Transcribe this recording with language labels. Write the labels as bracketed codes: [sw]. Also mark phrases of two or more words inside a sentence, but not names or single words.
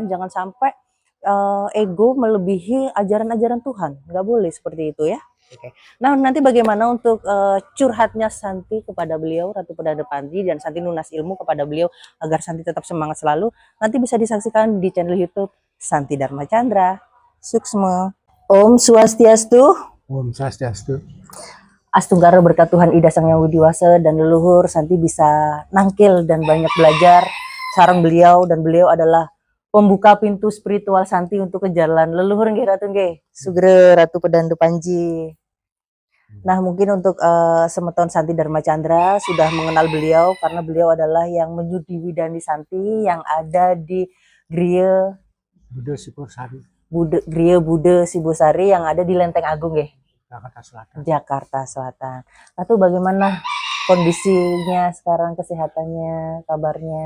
[id] Jangan sampai ego melebihi ajaran-ajaran Tuhan. Nggak boleh seperti itu ya. Oke. Nah, nanti bagaimana untuk curhatnya Santi kepada beliau Ratu Pedanda Panji, dan Santi nunas ilmu kepada beliau agar Santi tetap semangat selalu, nanti bisa disaksikan di channel YouTube Santi Dharma Chandra. [ban] Suksma. Om Swastiastu. Om Swastiastu. [id] Astungkara berkat Tuhan Ida Sang Yang Widiwasa dan leluhur, Santi bisa nangkil dan banyak belajar sarang beliau, dan beliau adalah pembuka pintu spiritual Santi untuk ke jalan leluhur nggih Ratu nggih. Sugeng Ratu Pedanda Panji. Nah, mungkin untuk semeton Santi Dharma Chandra sudah mengenal beliau karena beliau adalah yang menyudiwidani Santi yang ada di Griya Buddha Zipur Sari. Griya Buddha Sibosari yang ada di Lenteng Agung ya, Jakarta Selatan. Jakarta Selatan. Lalu bagaimana kondisinya sekarang, kesehatannya, kabarnya?